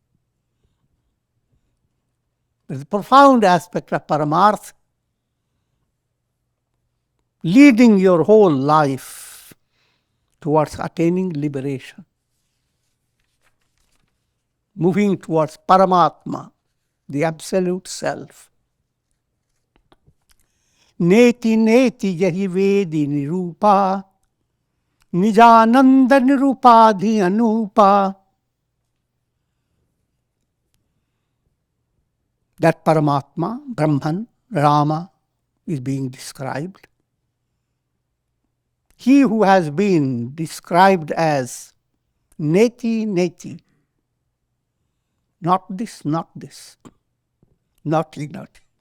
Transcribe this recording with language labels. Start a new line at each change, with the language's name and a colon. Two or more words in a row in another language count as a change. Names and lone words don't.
English: There's a profound aspect of Paramartha, leading your whole life towards attaining liberation, moving towards Paramatma, the absolute self.
Awadhi: नेति नेति जेहि बेद निरूपा, निजानंद निरुपाधि अनूपा.
English: That Paramatma, Brahman, Rama, is being described. He who has been described as
Sanskrit: नेति नेति,
English: not this, not this, naughty, naughty.